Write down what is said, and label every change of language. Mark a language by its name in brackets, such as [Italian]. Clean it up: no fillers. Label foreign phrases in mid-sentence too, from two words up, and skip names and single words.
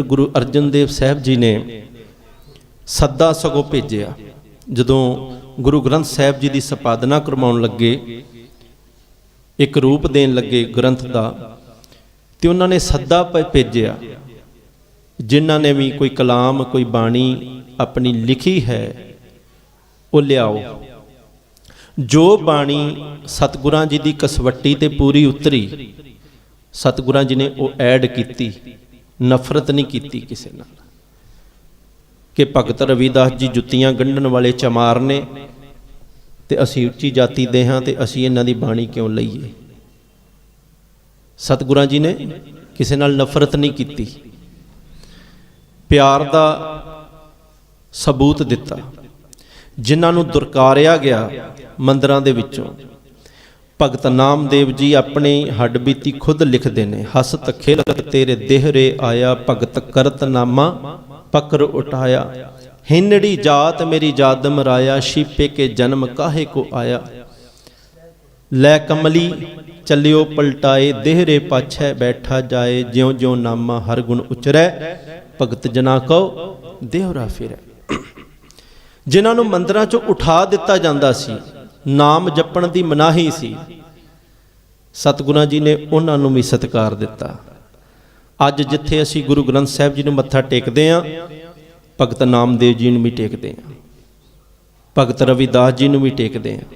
[Punjabi] ਗੁਰੂ ਅਰਜਨ ਦੇਵ ਸਾਹਿਬ ਜੀ ਨੇ ਸੱਦਾ ਸਗੋਂ ਭੇਜਿਆ, ਜਦੋਂ ਗੁਰੂ ਗ੍ਰੰਥ ਸਾਹਿਬ ਜੀ ਦੀ ਸੰਪਾਦਨਾ ਕਰਵਾਉਣ ਲੱਗੇ, ਇੱਕ ਰੂਪ ਦੇਣ ਲੱਗੇ ਗ੍ਰੰਥ ਦਾ, ਤੇ ਉਹਨਾਂ ਨੇ ਸੱਦਾ ਭੇਜਿਆ, ਜਿਨ੍ਹਾਂ ਨੇ ਵੀ ਕੋਈ ਕਲਾਮ, ਕੋਈ ਬਾਣੀ ਆਪਣੀ ਲਿਖੀ ਹੈ, ਉਹ ਲਿਆਓ। ਜੋ ਬਾਣੀ ਸਤਿਗੁਰਾਂ ਜੀ ਦੀ ਕਸਵੱਟੀ ਤੇ ਪੂਰੀ ਉਤਰੀ, ਸਤਿਗੁਰਾਂ ਜੀ ਨੇ ਉਹ ਐਡ ਕੀਤੀ, ਨਫ਼ਰਤ ਨਹੀਂ ਕੀਤੀ ਕਿਸੇ ਨਾਲ। ਕਿ ਭਗਤ ਰਵਿਦਾਸ ਜੀ ਜੁੱਤੀਆਂ ਗੰਢਣ ਵਾਲੇ ਚਮਾਰ ਨੇ ਤੇ ਅਸੀਂ ਉੱਚੀ ਜਾਤੀ ਦੇ ਹਾਂ ਤੇ ਅਸੀਂ ਇਨ੍ਹਾਂ ਦੀ ਬਾਣੀ ਕਿਉਂ ਲਈਏ। ਸਤਿਗੁਰਾਂ ਜੀ ਨੇ ਕਿਸੀ ਨਾਲ ਨਫ਼ਰਤ ਨਹੀਂ ਕੀ, ਪਿਆਰ ਦਾ ਸਬੂਤ ਦਿੱਤਾ। ਜਿਨ੍ਹਾਂ ਨੂੰ ਦੁਰਕਾਰਿਆ ਗਿਆ ਮੰਦਰਾਂ ਦੇ ਵਿਚੋਂ, ਭਗਤ ਨਾਮਦੇਵ ਜੀ ਅਪਣੀ ਹੱਡਬੀਤੀ [Hindi] खुद लिखते हैं। [Punjabi] ਹਸਤ ਖੇਲਤ ਤੇਰੇ ਦੇਹੁਰੇ ਆਇਆ, ਭਗਤਿ ਕਰਤ ਨਾਮਾ ਪਕਰਿ ਉਠਾਇਆ। ਹਿੰਦੜੀ ਜਾਤਿ ਮੇਰੀ ਜਾਦ ਮਰਾਇਆ, ਸ਼ੀਪੇ ਕੇ ਜਨਮਿ ਕਾਹੇ ਕਉ ਆਇਆ। ਲੈ ਕਮਲੀ ਚਲਿਓ ਪਲਟਾਇ, ਦੇਹੁਰੈ ਪਾਛੈ ਬੈਠਾ ਜਾਇ। ਜਿਉ ਜਿਉ ਨਾਮਾ ਹਰਿ ਗੁਣ ਉਚਰੈ, ਭਗਤ ਜਨਾਂ ਕਉ ਦੇਹੁਰਾ ਫਿਰੈ। ਜਿਨ੍ਹਾਂ ਨੂੰ ਮੰਦਰਾਂ ਚੋਂ ਉਠਾ ਦਿੱਤਾ ਜਾਂਦਾ ਸੀ, ਨਾਮ ਜਪਣ ਦੀ ਮਨਾਹੀ ਸੀ, ਸਤਿਗੁਰਾਂ ਜੀ ਨੇ ਉਨ੍ਹਾਂ ਨੂੰ ਭੀ ਸਤਿਕਾਰ ਦਿੱਤਾ। ਅੱਜ ਜਿੱਥੇ ਅਸੀਂ ਗੁਰੂ ਗ੍ਰੰਥ ਸਾਹਿਬ ਜੀ ਨੂੰ ਮੱਥਾ ਟੇਕਦੇ ਹਾਂ, ਭਗਤ ਨਾਮਦੇਵ ਜੀ ਨੂੰ ਭੀ ਟੇਕਦੇ ਹਾਂ, ਭਗਤ ਰਵਿਦਾਸ ਜੀ ਨੂੰ ਭੀ ਟੇਕਦੇ ਹਾਂ।